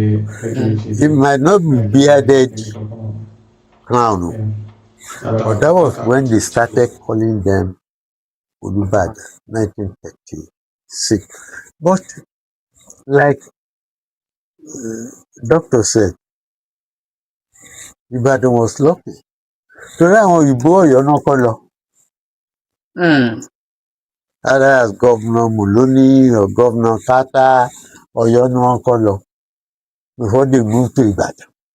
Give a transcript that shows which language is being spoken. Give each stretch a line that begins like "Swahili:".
English: It might not be bearded crown, but that was when they started calling them Olúbàdàn, 1936. But like doctor said, Ìbàdàn was lucky.
Yoruba: Torí àwọn òyìnbó Ọ̀yọ́ náà kọ́ lọ.
English: Either as Governor Muloni or Governor Carter,
Yoruba: Ọ̀yọ́ ni wọ́n kọ́ lọ
English: before they moved to Ìbàdàn.